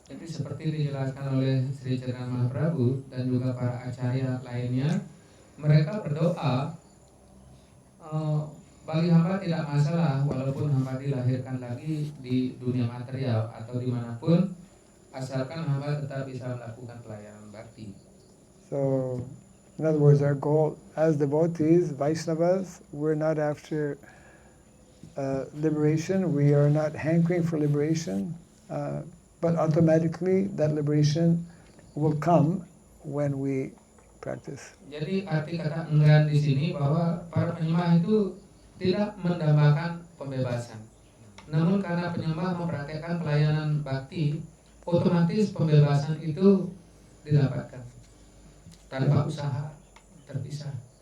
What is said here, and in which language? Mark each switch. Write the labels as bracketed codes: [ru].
[id] Jadi seperti dijelaskan oleh Sri Chaitanya Mahaprabhu dan juga para acarya lainnya, mereka berdoa, bagi hamba tidak masalah walaupun hamba dilahirkan lagi di dunia material atau dimanapun, asalkan hamba tetap bisa melakukan pelayanan bakti. [en] So, in other words, our goal as devotees, Vaishnavas, we're not after liberation, we are not hankering for liberation, but automatically that liberation will come when we practice. [id] Jadi arti kata enggan di sini bahwa para penyembah itu tidak mendambakan pembebasan. Namun karena penyembah mempraktekkan pelayanan bakti, otomatis pembebasan itu didapatkan tanpa usaha terpisah.